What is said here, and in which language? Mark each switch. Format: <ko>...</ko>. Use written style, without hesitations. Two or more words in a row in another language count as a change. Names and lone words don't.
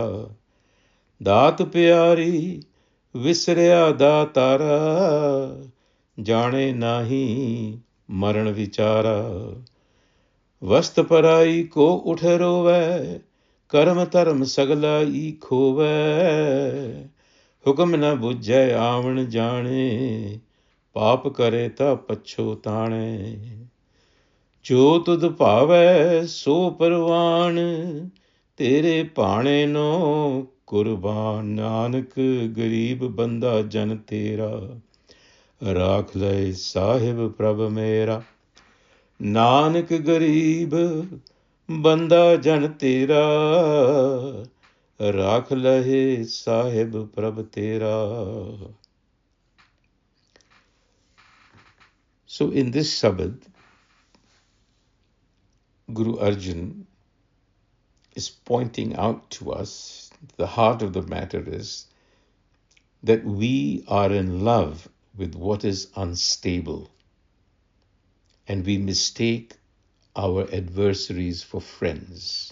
<hi>दात प्यारी विसरिया दातारा जाने नाही मरण विचारा वस्त पराई को उठ रोवै कर्म धर्म सगला ई खोवै हुक्म न बुझै आवण जाने पाप करे ता पछोताणे जो तुद भावै सो परवान तेरे भाणे नो कुर्बान नानक गरीब बंदा जन तेरा राख ले साहिब प्रभ मेरा नानक गरीब बंदा जन तेरा राख लहे साहिब प्रभ तेरा.</hi> <en>So in this Sabad, Guru Arjan is pointing out to us, the heart of the matter is that we are in love with what is unstable, and we mistake our adversaries for friends.</en>